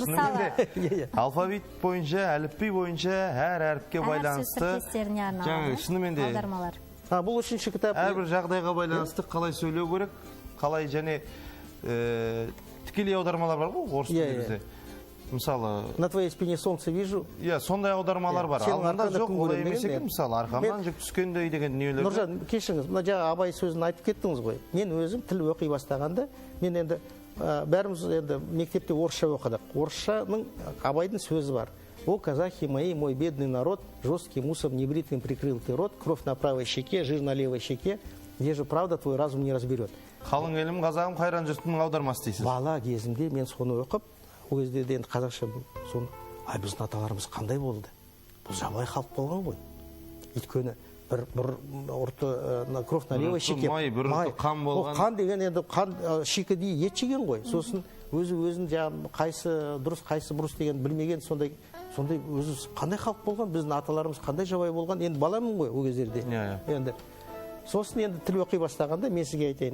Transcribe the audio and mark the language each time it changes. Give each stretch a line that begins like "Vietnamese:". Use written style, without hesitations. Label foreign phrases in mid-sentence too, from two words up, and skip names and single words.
Kazakh: Шынымен алфавит бойынша, әліпби бойынша әр әріпке байланысты. Шынымен де бұл үшінші кітап. Әрбір жағдайға байланысты қалай сөйлеу керек, қалай және тікелей аудармалар бар ғой орыс тілінде. Мысалы,
Russian: на твоей спине солнце вижу.
Kazakh: Сондай аудармалар бар. Алдында жоқ, олай емес екен. Мысалы, арқамнан жүк түскендей деген дүниелер. Нұржан, кешіріңіз, мына жаңа Абай сөзін айтып кеттіңіз ғой. Мен өзім тіл оқи бастағанда, мен енді бәріміз енді мектепте орысша оқыдық. Орысшаның Абайдың сөзі бар.
Russian: О, казахи мои, мой бедный народ, жесткий мусор небритым прикрыл ты рот, кровь на правой щеке, жир на левой щеке, где же правда твой разум не разберет.
Kazakh: Қалың елім, қазағым, қайран жұртының аудармасы дейсіз. Бала кезімде мен соны оқып, ол кезде енді қазақша соны, біздің аталарымыз қандай болды? Бұл жабайы халық болған ғой. Өйткені бір ұрты
Russian: кровь на левой щеке.
Kazakh: Бір ұрты қан болған. Қан деген енді қан шикідей ет жеген ғой. Сосын өзін қайсы дұрыс, қайсы бұрыс деген білмеген сондай өзі қандай халық болған, біздің аталарымыз қандай жабайы болған. Енді баламын ғой ол кездерде. Енді сосын енді тіл оқи бастағанда мен сізге айтайын.